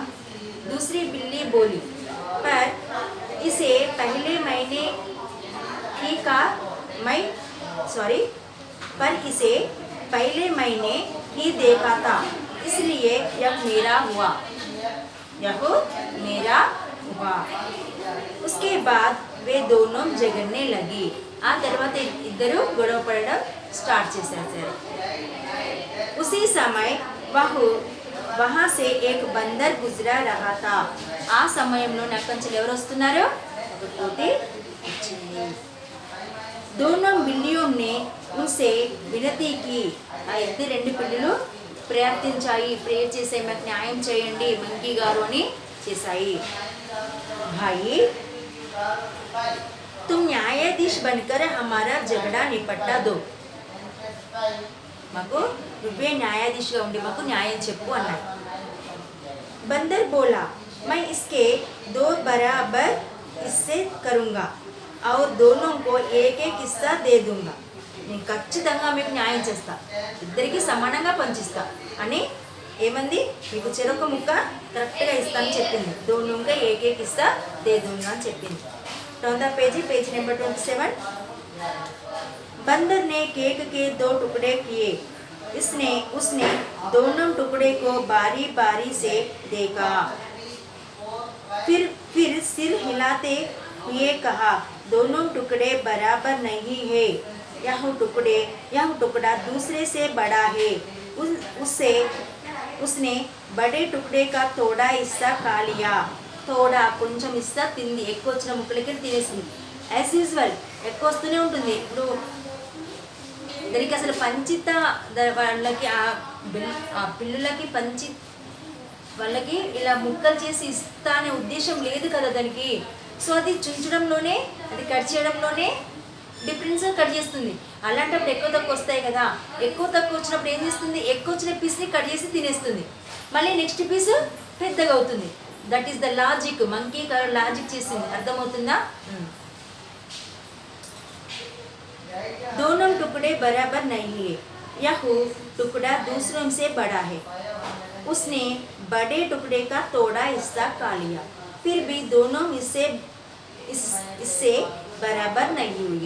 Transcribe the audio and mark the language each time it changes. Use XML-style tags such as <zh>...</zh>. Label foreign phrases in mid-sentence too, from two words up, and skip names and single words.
<hi>दूसरी बिल्ली बोली, पर इसे पहले मैंने ही देखा था, इसलिए यह मेरा हुआ. उसके बाद वे दोनों झगड़ने लगी.</hi> <te>ఆ తర్వాత ఇద్దరు గొడవ పడడం స్టార్ట్ చేశారు.</te> <hi>उसी समय वहाँ से एक बंदर गुजरा रहा था.</hi> <te>ఆ సమయంలో నక్కంచెలు ఎవరు వస్తున్నారు? ఒక కోతి వచ్చింది.</te> <hi>दोनों बिल्लियों ने उनसे विनती की.</hi> <te>ఆ 2 పిల్లులు ప్రార్థించాయి, ప్రేయర్ చేసాయి, మాకు న్యాయం చేయండి మంకీ గారు అని చేశాయి.</te> <hi>भाई, तुम न्यायाधीश बनकर हमारा झगड़ा निपटा दो.</hi> <te>మాకు నువ్వే న్యాయాధీశగా ఉండి మాకు న్యాయం చెప్పు అన్నాడు.</te> <hi>बंदर बोला, मैं इसके 2 बराबर हिस्से करूँगा और दोनों को एक हिस्सा दे दूँगा.</hi> <te>నేను ఖచ్చితంగా మీకు న్యాయం చేస్తా, ఇద్దరికి సమానంగా పంచిస్తా అని ఏమంది? మీకు చెరొక ముక్క కరెక్ట్గా ఇస్తానని చెప్పింది. దోనోంగా</te> <hi>एक हिस्सा दे दूँगा</hi> <te>అని చెప్పింది.</te> <en>turn the page number 27.</en> <hi>बंदर ने केक के 2 टुकड़े किए. उसने दोनों टुकड़े को बारी बारी से देखा. फिर सिर हिलाते हुए कहा, दोनों टुकड़े बराबर नहीं है. यह टुकड़ा दूसरे से बड़ा है. उसने बड़े टुकड़े का थोड़ा हिस्सा खा लिया.</hi> <te>थोड़ा కొంచెం ఇస్తా తింది, ఎక్కువ వచ్చిన ముక్కలకి తినేసింది.</te> <en>as usual</en> <te>ఎక్కువ వస్తూనే ఉంటుంది. ఇప్పుడు దానికి అసలు పంచిత వాళ్ళకి ఆ పిల్లులకి వాళ్ళకి ఇలా ముక్కలు చేసి ఇస్తా అనే ఉద్దేశం లేదు కదా దానికి. సో అది చుంచడంలోనే, అది కట్ చేయడంలోనే డిఫరెన్స్గా కట్ చేస్తుంది. అలాంటప్పుడు ఎక్కువ తక్కువ వస్తాయి కదా, ఎక్కువ తక్కువ వచ్చినప్పుడు ఏం చేస్తుంది? ఎక్కువ వచ్చిన పీస్ని కట్ చేసి తినేస్తుంది. మళ్ళీ నెక్స్ట్ పీస్ పెద్దగా అవుతుంది.</te> <en>that is the logic.</en> <te>మంకీ లాజిక్ చేసింది. అర్థమవుతుందా?</te> <hi>दोनों टुकड़े बराबर नहीं है. यह टुकड़ा दूसरों से बड़ा है. उसने बड़े टुकड़े का थोड़ा हिस्सा खा लिया. फिर भी दोनों इससे बराबर नहीं हुए.</hi>